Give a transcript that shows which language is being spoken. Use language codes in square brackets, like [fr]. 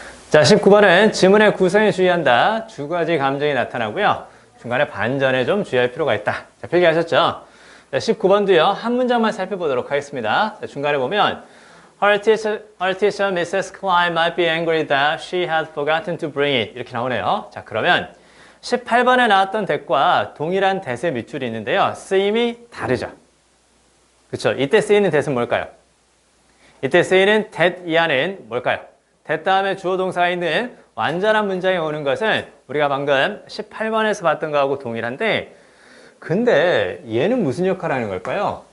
[ko] 자, 19번은 지문의 구성에 주의한다. 두 가지 감정이 나타나고요. 중간에 반전에 좀 주의할 필요가 있다. 자, 필기하셨죠? 자, 19번도요. 한 문장만 살펴보도록 하겠습니다. 자, 중간에 보면 [en] Her teacher, Mrs. Klein might be angry that she had forgotten to bring it. [ko] 이렇게 나오네요. 자, 그러면 18번에 나왔던 that과 동일한 that의 밑줄이 있는데요. 쓰임이 다르죠. 그렇죠? 이때 쓰이는 that은 뭘까요? 이때 쓰이는 that 이하는 뭘까요? that 다음에 주어 동사가 있는 완전한 문장에 오는 것은 우리가 방금 18번에서 봤던 거하고 동일한데 근데 얘는 무슨 역할을 하는 걸까요?